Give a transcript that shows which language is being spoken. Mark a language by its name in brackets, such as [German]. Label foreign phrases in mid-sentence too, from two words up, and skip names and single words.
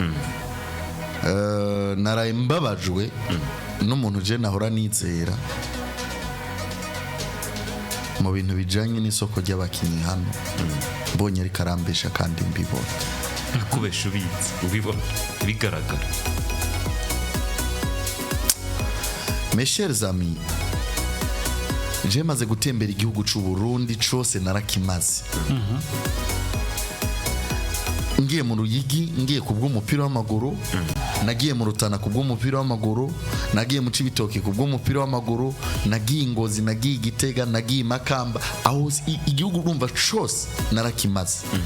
[Rundi] naraye mbabajwe n'umuntu je nahora nizera mu bintu bijanye n'isoko ry'abakinyi hano mbonye ari karambesha kandi mbibona kubesha ubibona bigaragara. [French] Mes chers amis, [Rundi] je maze gutembera igihugu c'u Burundi cose narakimaze. Ngiye mu Ruyigi, ngiye kubw'umupira w'amaguru, nagiye mu Rutana kubw'umupira w'amaguru, nagiye mu Cibitoke kubw'umupira w'amaguru, nagiye Ngozi, nagiye Gitega, nagiye Makamba, aho igihugu urumva cose narakimaze.